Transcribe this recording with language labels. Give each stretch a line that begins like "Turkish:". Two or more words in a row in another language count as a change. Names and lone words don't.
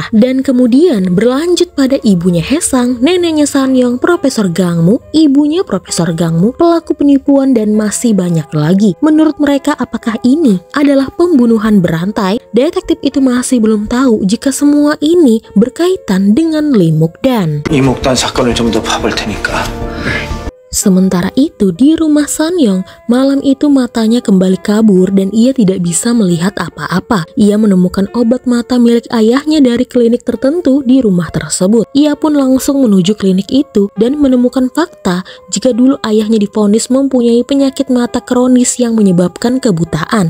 Indonesian: Dan kemudian berlanjut pada ibunya Hae-sang, neneknya San-young, Profesor Gang-mu, ibunya Profesor Gang-mu, pelaku penipuan, dan masih banyak lagi. Menurut mereka, apakah ini adalah pembunuhan berantai? Detektif itu masih belum tahu jika semua ini berkaitan dengan Lee Muk-dan.
Korean: 이 목단 사건을 좀 더 봐볼 테니까.
Indonesian: Sementara itu di rumah San-young, malam itu matanya kembali kabur dan ia tidak bisa melihat apa-apa. Ia menemukan obat mata milik ayahnya dari klinik tertentu di rumah tersebut. Ia pun langsung menuju klinik itu dan menemukan fakta jika dulu ayahnya divonis mempunyai penyakit mata kronis yang menyebabkan kebutaan.